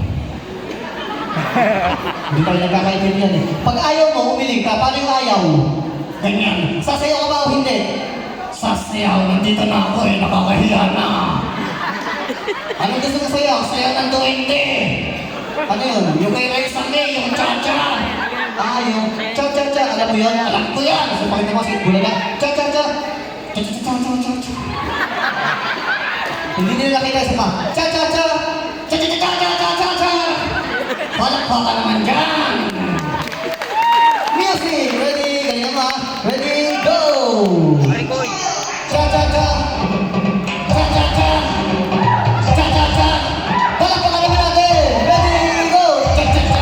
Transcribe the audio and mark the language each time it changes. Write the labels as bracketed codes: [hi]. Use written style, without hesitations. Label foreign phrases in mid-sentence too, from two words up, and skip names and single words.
[tl] Hindi tayo nagkakaintindihan eh. Pag ayaw mo, umiling ka. Paano yung ayaw? Ganyan. Sasayaw ka ba o hindi? Sasayaw. Nandito na ako eh. Nakakahiya na. Ano gusto mo sayaw? Sayaw ng duwende. Ano yun? Yung kay Raisa May, yung cha-cha. Yung cha-cha-cha. Alam mo yun? Alam ko yan. So pakita mo sa bulaga. Cha-cha-cha. Cha-cha-cha-cha-cha-cha. Hindi nila nakita sa pa. Cha-cha-cha! Cha-cha-cha-cha-cha-cha-cha! Palakpakan naman dyan! [en] Music! Ready? [tl] Ganyan ba? [en] Ready? Go! [tl] Cha-cha-cha! Cha-cha-cha! Cha-cha-cha! Palakpakan naman natin! [en] Ready? Go! [tl] Cha-cha-cha!